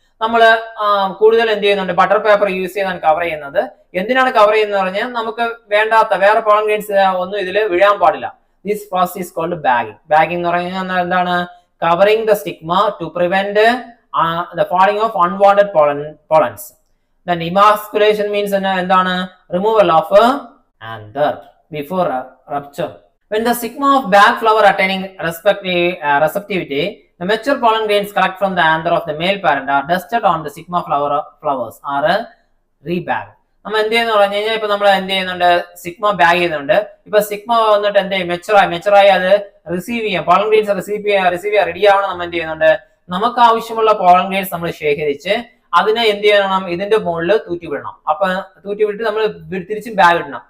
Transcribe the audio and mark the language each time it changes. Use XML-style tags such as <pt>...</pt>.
<ml>നമ്മൾ കൂടുതൽ എന്ത് ചെയ്യുന്നുണ്ട്? ബട്ടർ പേപ്പർ യൂസ് ചെയ്താണ് കവർ ചെയ്യുന്നത്. എന്തിനാണ് കവർ ചെയ്യുന്നത് പറഞ്ഞാൽ നമുക്ക് വേണ്ടാത്ത വേറെ പോളിനേഴ്സ് ഒന്നും ഇതിൽ വീഴാൻ പാടില്ല.</ml> <en>This process is called bagging.</en> <ml>Bagging എന്ന് പറഞ്ഞാൽ എന്താണ്?</ml> <en>Covering the stigma to prevent the falling of unwanted pollens. Then emasculation means</en> <ml>എന്താണ്?</ml> <en>removal of anther before rupture. When the stigma of bag flower attaining receptivity, the mature pollen grains collect from the anther of the male parent are dusted on the stigma flowers are rebagged.</en> <ml>നമ്മൾ എന്ത് ചെയ്യുന്ന പറഞ്ഞു കഴിഞ്ഞാൽ ഇപ്പൊ നമ്മൾ എന്ത് ചെയ്യുന്നുണ്ട്? Sigma bag ചെയ്യുന്നുണ്ട്. ഇപ്പൊ സിഗ്മ വന്നിട്ട് എന്ത് ചെയ്യും? മെച്ചുറായി അത് റിസീവ് ചെയ്യാം. പോളൻ ഗ്രെയിൻസ് റിസീവ് ചെയ്യാൻ റെഡി ആവണം. നമ്മൾ എന്ത് ചെയ്യുന്നുണ്ട്? നമുക്ക് ആവശ്യമുള്ള പോളൻ ഗ്രെയിൻസ് നമ്മൾ ശേഖരിച്ച് അതിനെ എന്ത് ചെയ്യണം? ഇതിന്റെ മുകളിൽ തൂറ്റി വിടണം. അപ്പൊ തൂറ്റി വിട്ട് നമ്മൾ തിരിച്ചും ബാഗ് ഇടണം.</ml>